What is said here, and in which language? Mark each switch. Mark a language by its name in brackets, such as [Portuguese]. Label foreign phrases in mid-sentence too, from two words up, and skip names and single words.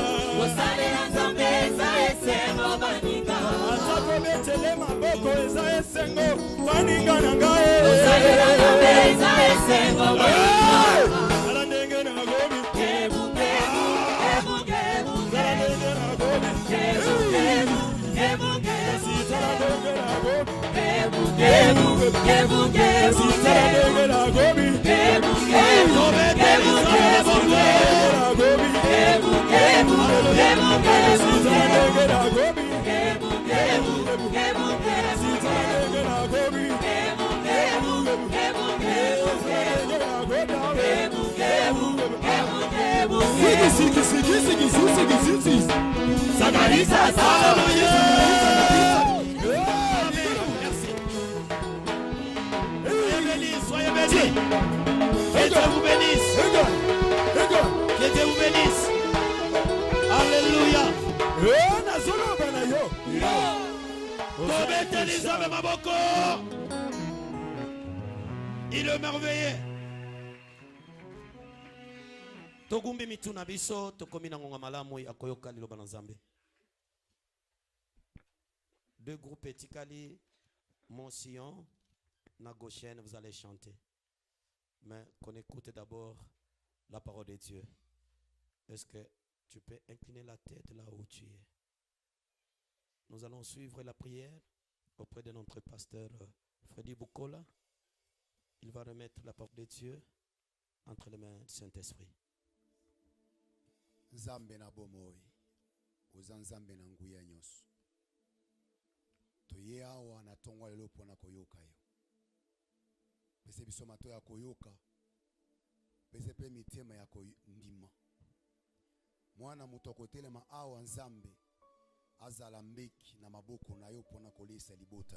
[Lingala] Kosalela Nzambe eza esengo baninga. Atako betele maboko eza esengo baninga nanga. Kosalela Nzambe eza esengo baninga. Ala ndenge na gomi. Kebu kebu kebu kebu Ndenge na gomi. kebu kebu kebu kebu Sitala ndenge na gomi. kebu kebu kebu kebu Ndenge na gomi. kebu kebu kebu kebu Na gomi. kebu kebu kebu kebu Ndenge na gomi. kebu kebu kebu kebu Ndenge na gomi. kebu kebu kebu kebu kebu Sigi, sigi, sigi, sigi, sigi, sigi, sigi. Sagarisa [French] Alléluia. Merci. Soyez bénis, soyez bénis. Que Dieu vous bénisse. Que Dieu vous bénisse. Alléluia. [Lingala] Tobeteli Nzambe maboko. [French] Il est merveilleux. [Lingala] Togumbi mituna biso tokomi na ngonga malamu akoyoka liloba na Nzambe. [French] Deux groupes [Lingala] etikali Monsillon na Goshen, [French] vous allez chanter. Mais qu'on écoute d'abord la parole de Dieu. Est-ce que tu peux incliner la tête là où tu es? Nous allons suivre la prière auprès de notre pasteur Freddy Bukola. Il va remettre la parole de Dieu entre les mains du Saint-Esprit. [Lingala] Nzambe na bomoi oza Nzambe na nguya nyonso toye awa na tongo lelo pona koyoka yo pese biso mato ya koyoka pese pe mitema ya kondima mwana moto akotelema awa Nzambe azala mbeki na maboko na yo pona kolisa libota